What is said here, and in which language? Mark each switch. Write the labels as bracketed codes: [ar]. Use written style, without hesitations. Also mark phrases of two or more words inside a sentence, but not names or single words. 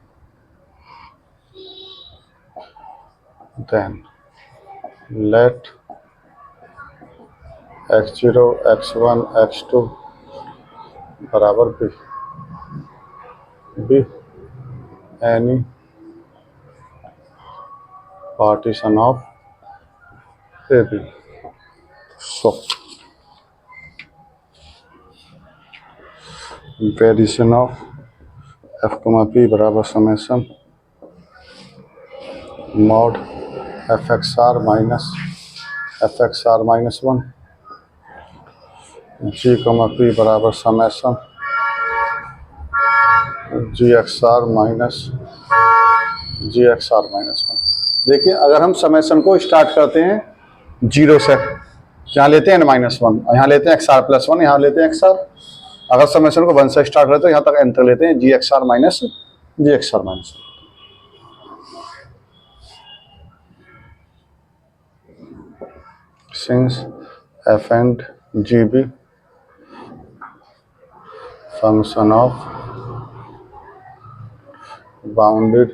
[en] then let x0 x1 x2 बराबर B any partition of AB. So variation of F comma P बराबर समेशन mod FXR minus FXR minus 1 G comma P बराबर समेशन GXR minus GXR minus 1। [hi] देखिए अगर हम समेशन को स्टार्ट करते हैं जीरो से, यहाँ लेते हैं -1, यहाँ लेते हैं XR plus 1, यहाँ लेते हैं XR। अगर समेशन को 1 से स्टार्ट करते हैं तो यहाँ तक एंटर लेते हैं GXR minus GXR minus 1। [en] Since F and G be function of bounded